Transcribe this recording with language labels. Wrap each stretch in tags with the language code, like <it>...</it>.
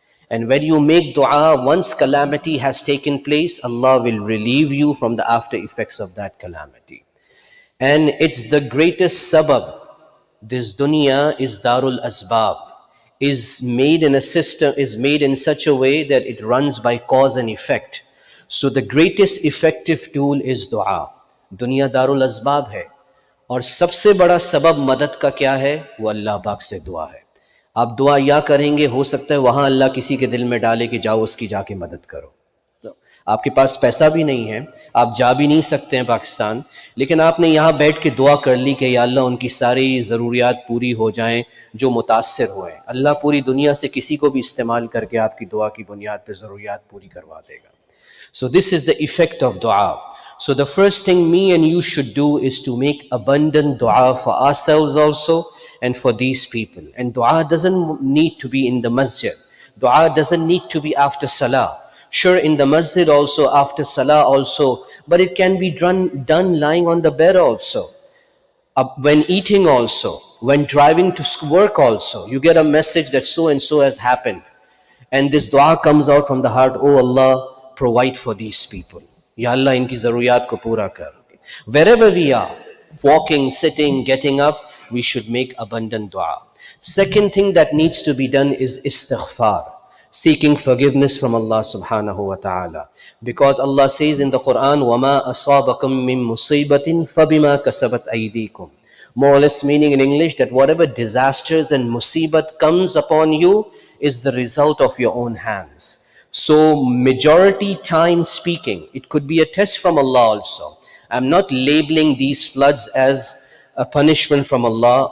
<en>And when you make dua, once calamity has taken place, Allah will relieve you from the after effects of that calamity. And it's the greatest sabab. This dunya is darul asbab, is made in a system, is made in such a way that it runs by cause and effect. So the greatest effective tool is dua.</en> <hi>Dunya darul asbab hai. और सबसे बड़ा सबब मदद का क्या है? वो अल्लाह पाक से दुआ है. आप दुआ या करेंगे, हो सकता है वहाँ अल्लाह किसी के दिल में डाले कि जाओ उसकी जाके मदद करो. तो आपके पास पैसा भी नहीं है, आप जा भी नहीं सकते हैं पाकिस्तान, लेकिन आपने यहाँ बैठ के दुआ कर ली कि या अल्लाह उनकी सारी ज़रूरियात पूरी हो जाएं जो मुतासर हुए. अल्लाह पूरी दुनिया से किसी को भी इस्तेमाल करके आपकी दुआ की बुनियाद पर ज़रूरियात पूरी करवा देगा.</hi> <en>So this is the effect of dua. So the first thing me and you should do is to make abundant dua for ourselves also and for these people. And dua doesn't need to be in the masjid. Dua doesn't need to be after salah. Sure, in the masjid also, after salah also, but it can be done lying on the bed also. When eating also, when driving to work also, you get a message that so and so has happened. And this dua comes out from the heart, oh Allah, provide for these people.</en> <hi>Ya Allah, inki zaruriyat ko pura kar.</hi> <en>Wherever we are, walking, sitting, getting up, we should make abundant dua. Second thing that needs to be done is istighfar, seeking forgiveness from Allah subhanahu wa ta'ala. Because Allah says in the Quran,</en> <ar>وَمَا أَصَابَكُم مِّن مُّصِيبَةٍ فَبِمَا كَسَبَتْ أَيْدِيكُم.</ar> <en>More or less meaning in English that whatever disasters and musibat comes upon you is the result of your own hands. So majority time speaking, it could be a test from Allah also. I'm not labeling these floods as a punishment from Allah.</en>